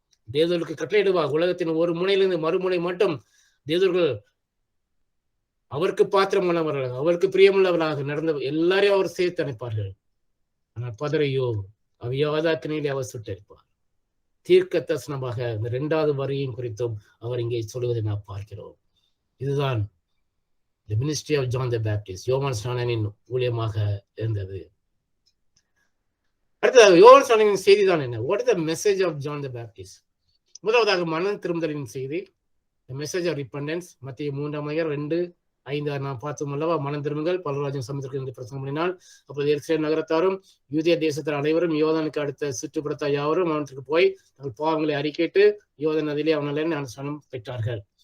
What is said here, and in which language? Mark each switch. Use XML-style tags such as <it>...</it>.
<ta>தேவர்களுக்கு கட்டளையிடுவார். உலகத்தின் ஒரு முனையிலிருந்து மறுமுனை மட்டும் தேவர்கள் அவருக்கு பாத்திரம் உள்ளவர்களாக, அவருக்கு பிரியமுள்ளவர்களாக நடந்த எல்லாரையும் அவர் சேர்த்து அனுப்பார்கள். ஆனால் பதரையோ அவியாத அக்கினியிலே அவர் சுட்டரிப்பார். தீர்க்க தரிசனமாக இந்த 2வது வரியின் குறித்தும் அவர் இங்கே சொல்லுவதை நாம் பார்க்கிறோம். இதுதான்</ta> <en>the ministry of John the Baptist,</en> <ta>யோவான் ஸ்நானனின் ஊழியமாக இருந்தது. அடுத்ததாக யோவான் ஸ்நானனின் செய்தி தான் என்ன?</ta> <en>What is the message of John the Baptist?</en> <ta>முதலாவதாக மனம் திரும்புதலின் செய்தி,</ta> <en>the message of repentance.</en> <ta>மத்திய 3:2-5 நாம் பார்த்தோம் அல்லவா? மனம் திரும்புங்கள், பரலோகராஜ்யம் சமீபித்திருக்கிறது என்று பிரசங்கம் பண்ணினாள். அப்போது எருசலேம் நகரத்தாரும் யூதேய தேசத்தார் அனைவரும் யோர்தானுக்கு அடுத்த சுற்றுப்புறத்தார் யாவரும் அவனுக்கு போய் தங்கள் பாவங்களை அறிக்கையிட்டு யோர்தான் நதியிலே அவனாலே ஞானஸ்நானம் பெற்றார்கள்.</ta>